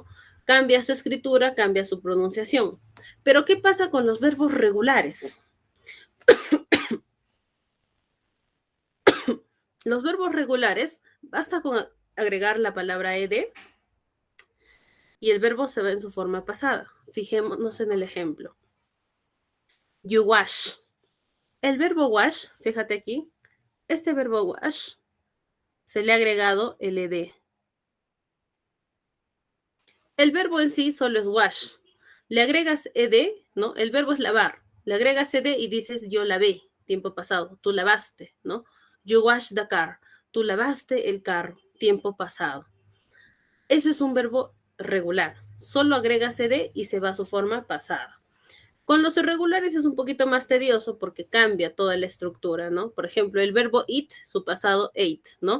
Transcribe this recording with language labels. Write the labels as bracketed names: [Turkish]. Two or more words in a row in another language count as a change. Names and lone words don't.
[Spanish] Cambia su escritura, cambia su pronunciación. Pero ¿qué pasa con los verbos regulares? Los verbos regulares, basta con agregar la palabra ed y el verbo se ve en su forma pasada. Fijémonos en el ejemplo. [English] You wash. [Spanish] El verbo wash, fíjate aquí, este verbo wash se le ha agregado el ed. El verbo en sí solo es wash. Le agregas ed, ¿no? El verbo es lavar. Le agregas ed y dices yo lavé, tiempo pasado. Tú lavaste, ¿no? [English] You washed the car. [Spanish] Tú lavaste el carro, tiempo pasado. Eso es un verbo regular. Solo agregas ed y se va a su forma pasada. Con los irregulares es un poquito más tedioso porque cambia toda la estructura, ¿no? Por ejemplo, el verbo eat, su pasado ate, ¿no?